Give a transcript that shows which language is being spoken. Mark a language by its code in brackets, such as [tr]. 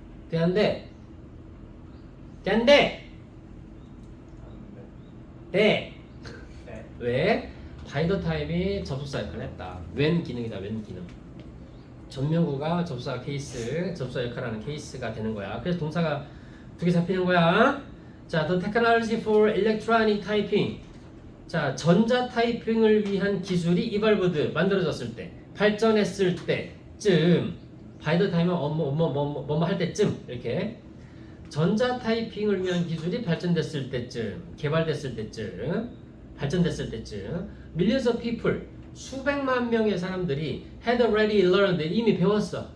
[ko] 돼안돼? 돼안돼? 돼! 네. 왜? by the time이 접속사 역할을 했다. when 기능이다. when 기능. 전명구가 접속사 케이스, 접속사 역할하는 케이스가 되는 거야. 그래서 동사가 두 개 잡히는 거야. [en] 자, the technology for electronic typing. [ko] 자, 전자 타이핑을 위한 기술이 evolved 만들어졌을 때, 발전했을 때쯤, by the time은 뭐뭐 할 때쯤 이렇게 전자 타이핑을 위한 기술이 발전됐을 때쯤, 개발됐을 때쯤, 발전됐을 때쯤, [en] millions of people [ko] 수백만 명의 사람들이 [en] had already learned [ko] 이미 배웠어.